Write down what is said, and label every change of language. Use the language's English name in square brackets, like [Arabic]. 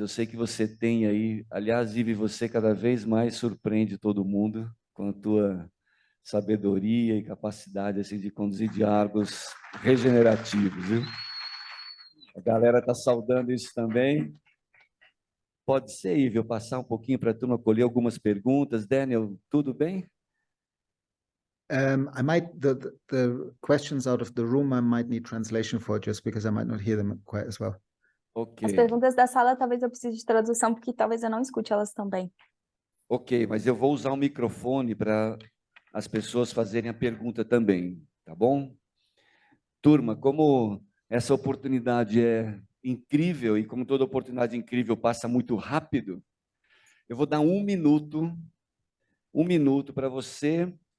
[Portuguese] Eu sei que você tem aí, aliás, Ivy, você cada vez mais surpreende todo mundo com a tua sabedoria e capacidade assim, de conduzir diálogos regenerativos, viu? A galera está saudando isso também. Pode ser, Ivy, eu passar um pouquinho para a turma colher algumas perguntas. Daniel, tudo bem? [English] I might, the questions out of the room, I might need translation for, just because I might not hear them quite as well. Ok. [Portuguese] As perguntas da sala, talvez eu precise de tradução, porque talvez eu não escute elas também. Ok, mas eu vou usar o microfone para as pessoas fazerem a pergunta também, tá bom? Turma, como essa oportunidade é incrível e como toda oportunidade incrível passa muito rápido, eu vou dar um minuto para você.